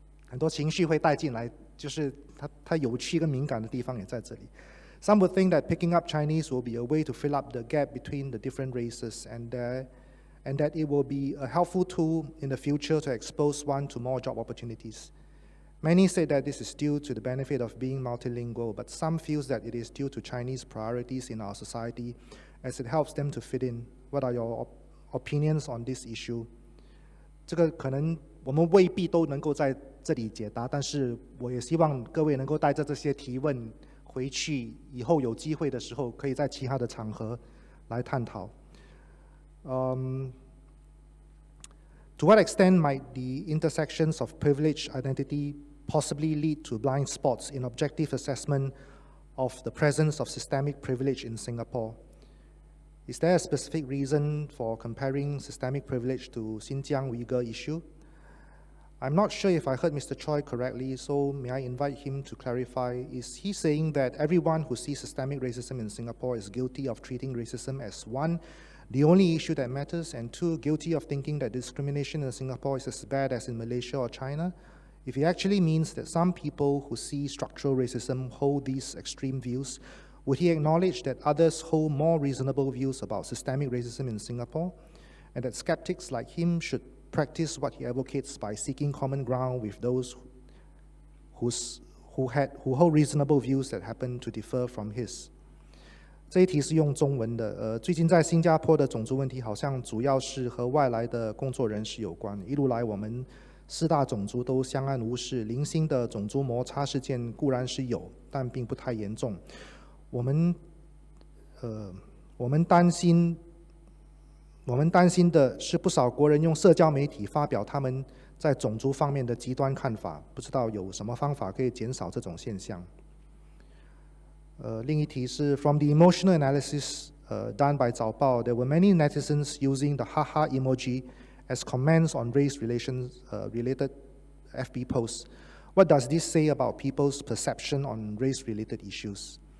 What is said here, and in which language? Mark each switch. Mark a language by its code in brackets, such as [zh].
[zh] 很多情绪会带进来，就是它有趣跟敏感的地方也在这里。 [en] Some would think that picking up Chinese will be a way to fill up the gap between the different races, and that it will be a helpful tool in the future to expose one to more job opportunities. Many say that this is due to the benefit of being multilingual, but some feel that it is due to Chinese priorities in our society, as it helps them to fit in. What are your opinions on this issue? [zh] 这个可能我们未必都能够在这里解答，但是我也希望各位能够带着这些提问回去，以后有机会的时候，可以在其他的场合来探讨。 [en] To what extent might the intersections of privilege identity possibly lead to blind spots in objective assessment of the presence of systemic privilege in Singapore? Is there a specific reason for comparing systemic privilege to Xinjiang Uyghur issue? I'm not sure if I heard Mr. Choi correctly, so may I invite him to clarify? Is he saying that everyone who sees systemic racism in Singapore is guilty of treating racism as one, the only issue that matters, and two, guilty of thinking that discrimination in Singapore is as bad as in Malaysia or China? If he actually means that some people who see structural racism hold these extreme views, would he acknowledge that others hold more reasonable views about systemic racism in Singapore, and that skeptics like him should practice what he advocates by seeking common ground with those who hold reasonable views that happen to differ from his? [zh] 这一题是用中文的。最近在新加坡的种族问题好像主要是和外来的工作人士有关。一路来我们4大种族都相安无事，零星的种族摩擦事件固然是有，但并不太严重。我们担心的是，不少国人用社交媒体发表他们在种族方面的极端看法，不知道有什么方法可以减少这种现象。另一题是 [en] From the emotional analysis done by 早报, there were many netizens using the haha emoji as comments on race-related FB posts. What does this say about people's perception on race-related issues?